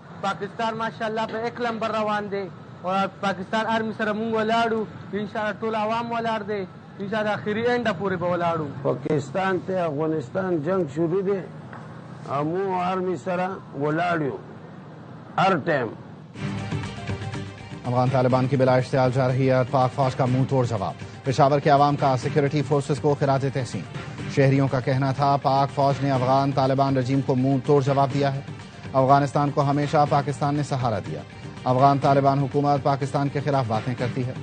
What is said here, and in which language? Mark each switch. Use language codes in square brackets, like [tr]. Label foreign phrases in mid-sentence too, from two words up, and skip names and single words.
[ps] پاکستان ماشاءاللہ په 1 نمبر روان دی او پاکستان آرمی سره مونږ ولاړو انشاءالله ټول عوام ولاړ دی انشاءالله اخري اینډه پورې به ولاړو. پاکستان ته افغانستان جنگ شروع دی مو آرمی سره ولاړو [ur] ہر ٹائم. افغان طالبان کی بلا اشتعال جارحیت پاک فوج کا منہ توڑ جواب. پشاور کے عوام کا سیکورٹی فورسز کو خراج تحسین. شہریوں کا کہنا تھا پاک فوج نے افغان طالبان رجیم کو منہ توڑ جواب دیا ہے. افغانستان کو ہمیشہ پاکستان نے سہارا دیا. افغان طالبان حکومت پاکستان کے خلاف باتیں کرتی ہے.